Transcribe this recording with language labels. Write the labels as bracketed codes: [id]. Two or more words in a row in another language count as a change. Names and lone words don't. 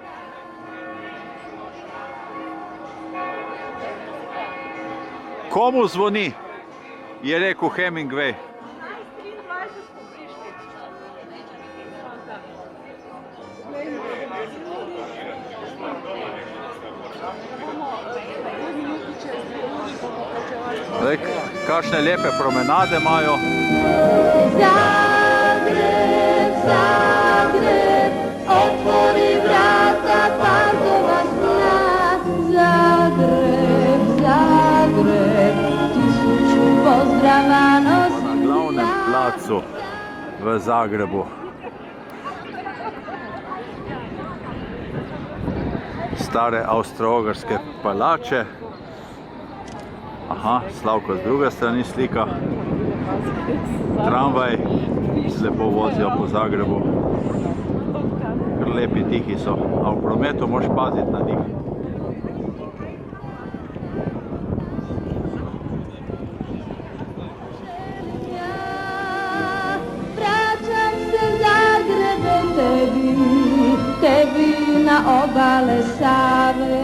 [sl] Komu zvoni, je rekel Hemingway. Kakšne lepe promenade imajo. [hr] Zagreb, Zagreb, od otvori vrata parkova sna. Zagreb, Zagreb, tisuću pozdrava nosim [sl] Na glavnem placu v Zagrebu. Stare avstro-ogrske palače. Aha, Slavko z druge strani slika. Tramvaj lepo vozijo po Zagrebu. Kar lepi, tihi so, a v prometu moraš paziti na njih. [hr] Vraćam se Zagrebe tebi na obale Save.